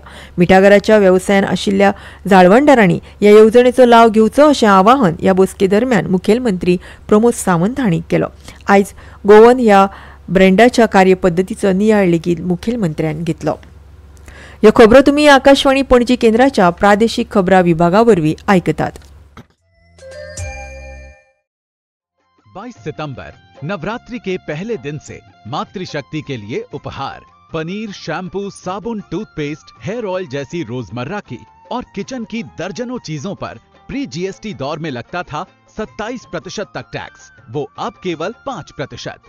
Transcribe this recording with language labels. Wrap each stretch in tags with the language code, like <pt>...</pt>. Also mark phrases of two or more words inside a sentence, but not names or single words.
<kok>मिठागराच्या वेवसायान आशिल्ल्या जाळवणदारांनी ह्या येवजणेचो लाव घेवचो अशें आवाहन ह्या बसके दरम्यान मुखेलमंत्री प्रमोद सावंत हांणी केलो. आयज गोवन ह्या ब्रँडाच्या कार्यपद्दतीचो नियाळ लेगीत मुखेलमंत्र्यान घेतलो. ह्यो खबरो तुमी आकाशवाणी पणजी केंद्राच्या प्रादेशीक खबरां विभागा वरवीं आयकतात.</kok> <hi>22 सितंबर नवरात्रि के पहले दिन से मातृशक्ति के लिए उपहार पनीर, शैम्पू, साबुन, टूथपेस्ट,</hi> <en>hair oil</en> <hi>जैसी रोजमर्रा की और किचन की दर्जनों चीजों पर प्री GST दौर में लगता था 27% तक टैक्स, वो अब केवल 5%।</hi>